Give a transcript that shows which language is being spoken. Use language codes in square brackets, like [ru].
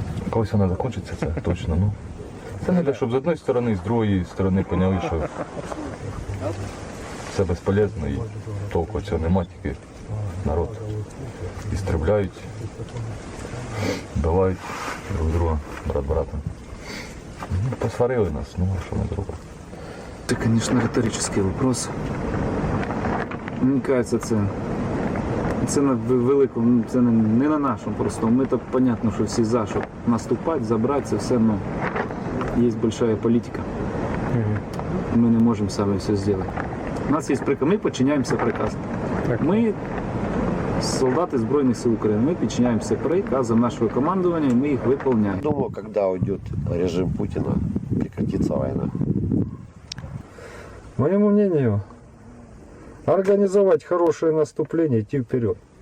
[uk] Колись вона закінчиться, це точно. Ну, це не те, щоб з однієї сторони, з другої сторони поняли, що це безполезно і толку цього нема, тільки народ істребляють, вбивають друг друга, брат брата. Ну, посварили нас, ну а що ми зробимо? [ru] Это, конечно, риторический вопрос. [uk] Мені кажется, це на великому, це не на нашому просто. Ми так понятно, що всі за, щоб наступати, забрати, це все, но є большая політика. Ми не можемо самі все зробити. У нас є приказ, ми підчиняємося приказам. [ru] Ми солдаты Збройных сил Украины, мы подчиняемся приказам нашего командования, и мы их выполняем. Думаю, когда уйдет режим Путина, прекратится война. Моему мнению, организовать хорошее наступление, идти вперед.